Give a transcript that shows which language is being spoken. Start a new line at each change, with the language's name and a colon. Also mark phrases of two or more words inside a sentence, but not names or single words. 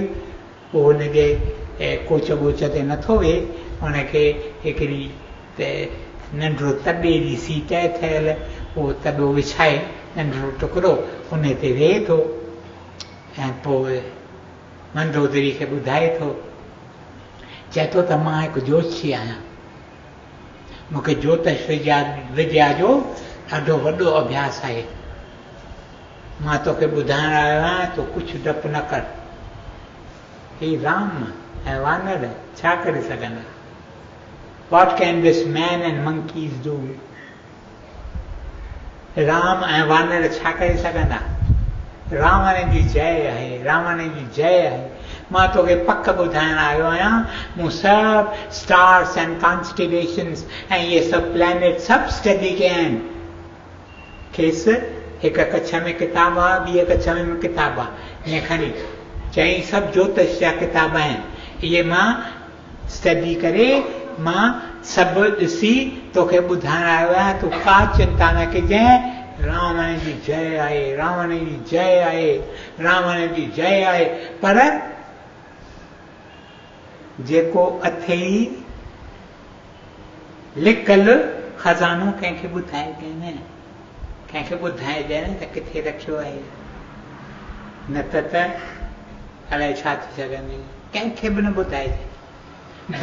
Sindhi: पोइ हुनजे कोच वोच ते नथो वेह, हुनखे हिकिड़ी नंढिड़ो तॾे जी सीट आहे ठहियल, उहो तॾो विछाए नंढिड़ो टुकड़ो उन ते वेहे थो। ऐं पोइ मंदोदरी खे ॿुधाए थो, चए थो त मां हिकु जोशी आहियां, मूंखे ज्योतिष विद्या जो ॾाढो वॾो अभ्यास आहे, मां तोखे ॿुधाइण आयो आहियां, तूं कुझु डपु न कर। ही राम ऐं वानर छा करे सघंदा?
English: What can this man and monkeys do?
Sindhi: राम ऐं वानर छा करे सघंदा? रावण जी जय आहे, रावण जी जय आहे। मां तोखे पक ॿुधाइण आयो आहियां, मूं सभु
English: stars and constellations
Sindhi: ऐं इहे सभु प्लैनेट सभु स्टडी कया आहिनि। खेसि हिकु कच्छ में किताब आहे, ॿी कच्छ में किताब आहे, ईअं खणी चई सभु ज्योतिष जा किताब आहिनि, इहे मां स्टडी करे मां सभु ॾिसी तोखे ॿुधाइण आयो आहियां, तूं का चिंता न कजांइ। रावण जी जय आहे, रावण जी जय आहे, रावण जी जय आहे। पर जेको अथई लिकल खज़ानो कंहिंखे ॿुधाइजे न, कंहिंखे ॿुधाइजे न त किथे रखियो आहे। न त अलाए छा थी सघंदी, कंहिंखे बि न ॿुधाइजे।